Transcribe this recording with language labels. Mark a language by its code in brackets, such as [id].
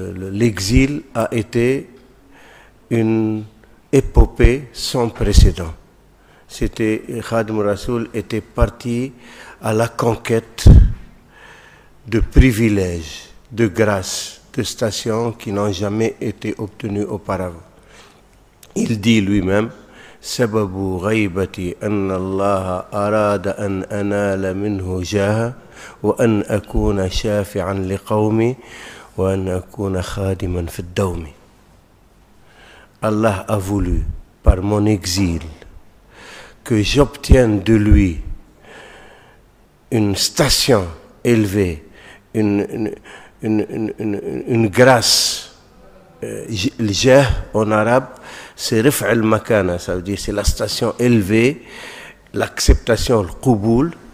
[fr] L'exil a été une épopée sans précédent. Khadim Rassoul était parti à la conquête de privilèges, de grâce, de stations qui n'ont jamais été obtenues auparavant. Il dit lui-même: [ar] سبب غيبتي أن الله أراد أن أنال منه جاه وأن أكون شافعا لقومي وأن أكون خادما في الدوم. [fr] Allah a voulu, par mon exil, que j'obtienne de lui une station élevée, une grâce. Le jah en arabe, c'est rif' al-makana, ça veut dire c'est la station élevée, l'acceptation, le qouboul.